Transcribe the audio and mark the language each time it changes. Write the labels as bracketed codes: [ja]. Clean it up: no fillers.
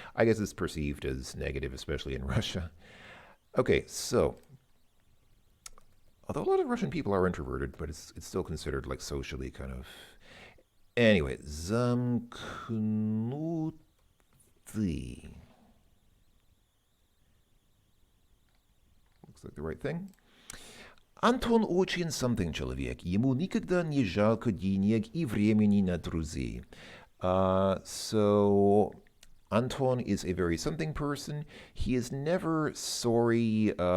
[en] I guess it's perceived as negative, especially in Russia. Okay, so, although a lot of Russian people are introverted, but it's still considered like socially kind of. Anyway, замкнутый. Looks like the right thing. [ru] Антон очень [en] something [ru] человек. Ему никогда не жалко денег и времени на друзей. [en] So, Anton is a very something person. He is never sorry.